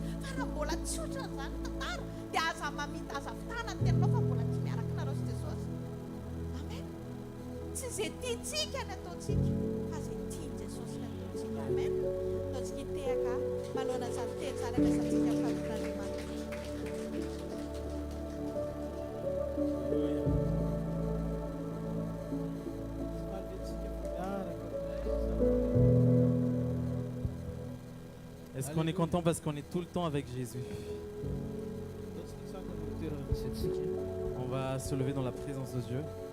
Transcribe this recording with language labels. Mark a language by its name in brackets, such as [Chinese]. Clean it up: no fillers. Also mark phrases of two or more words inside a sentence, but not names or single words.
[Malagasy] Fa raha mbola tsy ohatran'izany tantara dia aza mamita aza fitana ny tenanao fa mbola tsy miaraka nareo sy Jesosy. Amen. Tsy izay tiantsika ny ataontsika fa izay tiany Jesosy ny ataontsika. Amen. Ataontsika hitehaka manoloana izany teny izany ampiasantsika amin'ny fanoton'Andriamanitra. [French] Est-ce qu'on est content parce qu'on est tout le temps avec Jésus? On va se lever dans la présence de Dieu.